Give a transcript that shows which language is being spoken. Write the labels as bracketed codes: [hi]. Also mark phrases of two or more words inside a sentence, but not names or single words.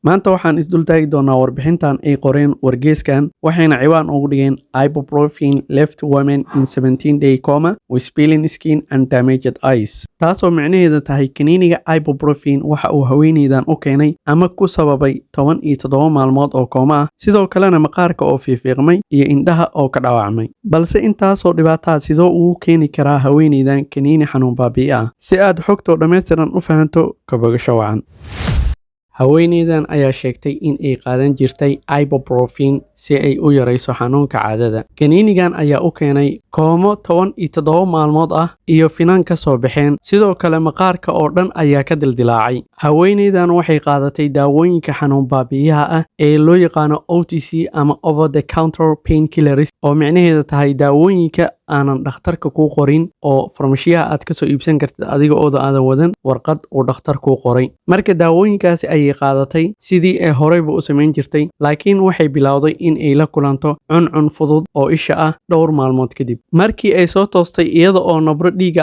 [so] maanta waxaan isdul taagi doonaa warbixintan ay qoreen wargeyskan waxayna ciwaan ugu dhigeen [en] ibuprofen left women in 17-day coma with peeling skin and damaged eyes [so] taasoo micnaheedu tahay kaniiniga ibuprofen waxa uu haweeneydan u keenay ama ku sababay 17 maalmood oo kooma ah sidoo kalena maqaarka oo fiiqmay iyo indhaha oo ka dhaawacmay balse intaasoo dhibaatada sidoo uu keeni karaa haweeneydan kaniini xanuun baabi'i ah si aad xogto dhameystiran u fahanto ka bogasho wacan haweeneydan ayaa sheegtay in ay qaadan jirtay ibuprofen si ay u yareyso xanuunka caadada kaniinigan ayaa u keenay koomo 17 maalmood ah iyo finan ka soo baxeen sidoo kale maqaarka oo dhan ayaa ka dildilaacay haweeneydan waxay qaadatay daawooyinka xanuun baabi'iyaha ah ee loo yaqaano OTC ama [en] over the counter painkillers [so] oo micnaheedu tahay daawooyinka aanan dhakhtarka ku qorin oo farmashiyaha aad ka soo iibsan kartid adiga oo aadan wadan warqad uu dhakhtar ku qoray marka daawooyinkaasi ayay qaadatay sidii ay horeyba u samayn jirtay laakiin waxay bilowday in ay la kulanto cuncun fudud oo isha ah dhowr maalmood kadib markii ay soo toostay iyada oo nabro dhiiga